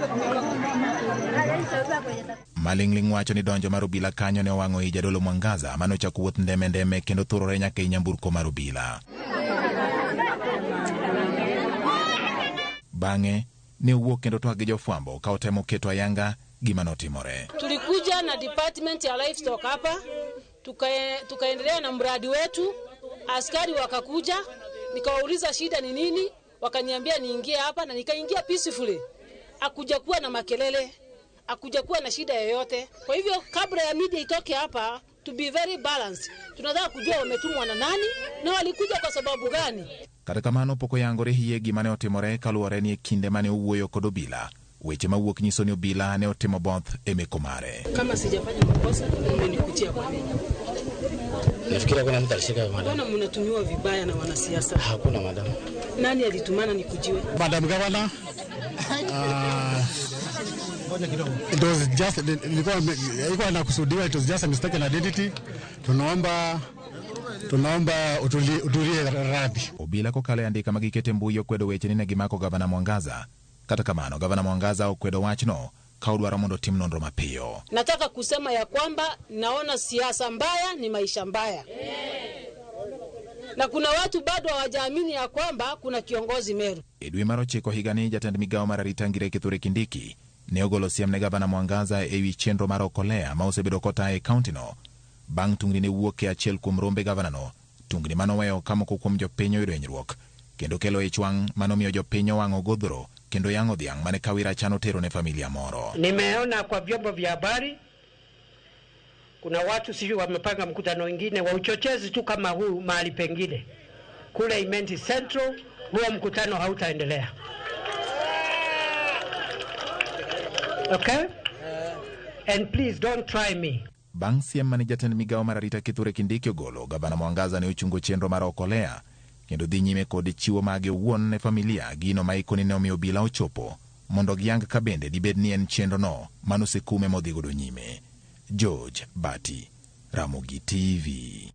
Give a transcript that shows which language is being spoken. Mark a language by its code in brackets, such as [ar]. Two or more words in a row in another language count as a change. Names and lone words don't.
[luo] Maling'ling wacho ni donjo mar obila kanyo ne owang'o i jadolo Mwangaza mano chako wuoth ndeme kendo thurore nyaka i nyamburko mar obila. Bang'e ne owuok kendo twak gi jofwambo ka otemo keto ayanga gima notimore. [sw] Tulikuja na department ya livestock hapa, tukaendelea na mradi wetu. Askari wakakuja, nikawauliza shida ni nini, wakaniambia niingie hapa na nikaingia peacefully. Hakuja kuwa na makelele, hakuja kuwa na shida yoyote. Kwa hivyo kabla ya media itoke hapa, [en] to be very balanced, [sw] tunataka kujua wametumwa na nani na walikuja kwa sababu gani. [luo] Kata kamano pok oyangore hie gima ne otimore kaluwore ni kinde mane owuoyo kod obila. Weche mawuok nyiso ni obila ne otimo both e meko mare. [sw] Kama sijafanya makosa, umenikutia kwa nini? Nafikiri kuna mtu alishika madam. Mbona mnatumiwa vibaya na wanasiasa? Hakuna madam. Nani alitumana nikujiwe? [en] Madam Governor. It was just [sw] ilikuwa nakusudiwa, [en] it was just a mistaken identity. [sw] Tunaomba utulie radhi. [luo] Obila kokale andika magikete mbui okwedo weche ni ne gimako gavana Mwangaza. Kata kamano gavana Mwangaza okwedo wachno ka odwaro mondo tim nonro mapiyo. [sw] Nataka kusema ya kwamba naona siasa mbaya ni maisha mbaya. Na kuna watu bado hawajaamini ya kwamba kuna kiongozi Meru. [luo] E dwe mar 9 higani jatend migawo mar arita Ngire Kithure Kindiki ne ogolo siem ne gavana Mwangaza e wi chenro mar Okolea ma osebedo kotayo e kaunti no. Bang' tungni ne wuok e achiel kuom rombe gavana no, tungni manoweyo kamoko kuom jopiny oyudo hinyruok kendo kelo ich wang' manomiyo jopiny owang'o godhro kendo yang'o dhiang' mane Kawira chano tero ne familia moro. [sw] Nimeona kwa vyombo vya habari kuna watu sijui wamepanga mkutano wengine wa uchochezi tu kama huu mahali pengine kule Imenti Central, huo mkutano hautaendelea. [en] Okay? And please don't try me. [luo] Bang' siem mane jatend migao mar arita Kithure Kindiki ogolo, gavana Mwangaza ne ochungo chenro mar okolea kendo dhi nyime kod chiwo mage owuon ne familia gino ma ikoni ne omiyo obila ochopo mondo giyang ka bende dibed ni en chenro no manosekume modhi godo nyime. George Bati, Ramogi TV.